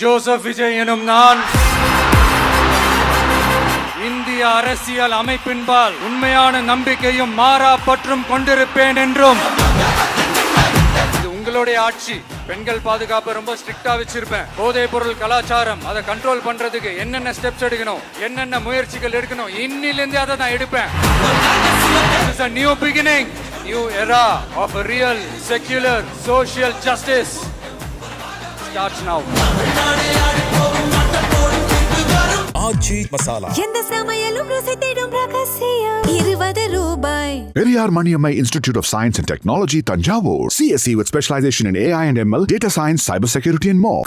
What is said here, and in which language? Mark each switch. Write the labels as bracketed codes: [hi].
[ta] Joseph Vijay எனும் நான் இந்திய அரசியல் அமைப்பின்பால் உண்மையான நம்பிக்கையும் மாறா பற்றும் கொண்டிருப்பேன் என்றும், இது உங்களுடைய ஆட்சி, பெண்கள் பாதுகாப்பு ரொம்ப ஸ்ட்ரிக்டா வச்சிருப்பேன். போதைப் பொருள் கலாச்சாரம் அதை கண்ட்ரோல் பண்றதுக்கு என்னென்ன ஸ்டெப்ஸ் எடுக்கணும், என்னென்ன முயற்சிகள் எடுக்கணும், இன்னிலிருந்து அதை நான் எடுப்பேன். [en] This is a new beginning, new era of a real secular social justice starts now. [ta] ஆச்சி மசாலா எந்த சமையலும் ருசி தேடும் ரகசியம் 20 ரூபாய். [en] Periyar Maniammai Institute of Science and Technology, Tanjavur. CSE with specialization in AI and ML, data science, cybersecurity and more.